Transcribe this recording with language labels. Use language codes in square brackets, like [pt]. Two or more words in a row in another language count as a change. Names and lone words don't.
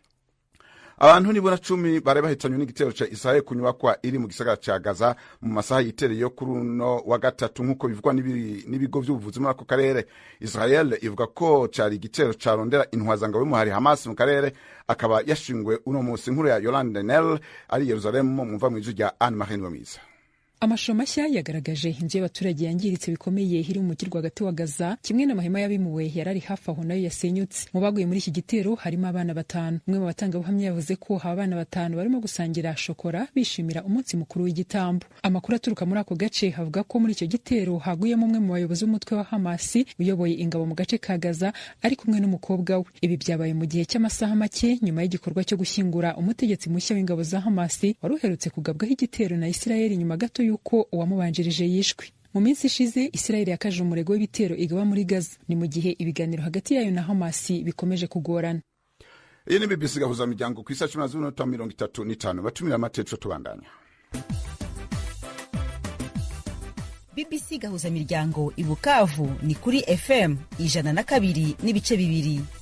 [rn] Abantu nibura 10 bare bahitanywe n'igitero ca Israel ku nyubakwa iri mu gisagara ca Gaza mu masaha yitereye yo kuri uno wa gatatu, nk'uko bivugwa n'ibigo by'ubuvuzi muri ako karere. Israel ivuga ko cari igitero carondera intwazangabo y'umuhari Hamas mu karere, akaba yashingwe uno munsi. Inkuru ya Yolande Nel ari Yerusalemu, mumva mu ijwi rya Anne Marie Ngomiza. [rw] Amashusho mashya yagaragaje inzu y'abaturage yangiritse bikomeye iri mu mujyi rwagati wa Gaza, kimwe n'amahema y'abimuwe yarari hafi aho nayo yasenyutse. Mu baguye muri iki gitero harimo abana 5. Umwe mu batangabuhamya yavuze ko aba bana 5 barimo gusangira shokora bishimira umunsi mukuru w'igitambo. Amakuru aturuka muri ako gace havuga ko muri icyo gitero haguyemo umwe mu bayobozi b'umutwe wa Hamas uyoboye ingabo mu gace ka Gaza ari kumwe n'umukobwa we. Ibi byabaye mu gihe cy'amasaha make nyuma y'igikorwa cyo gushyingura umutegetsi mushya w'ingabo za Hamas wari uherutse kugabwaho igitero na Isirayeli nyuma gato yuko uwamubanjirije yishwe. Mu minsi ishize Isirayeli yakaje umurego w'ibitero igaba muri Gaza, ni mu gihe ibiganiro hagati yayo na Hamas bikomeje kugorana. [rn] Iyi ni BBC gahuza miryango ku isa 10:35 batumira amateco tubandanya. BBC gahuza miryango i Bukavu ni kuri FM 102.2.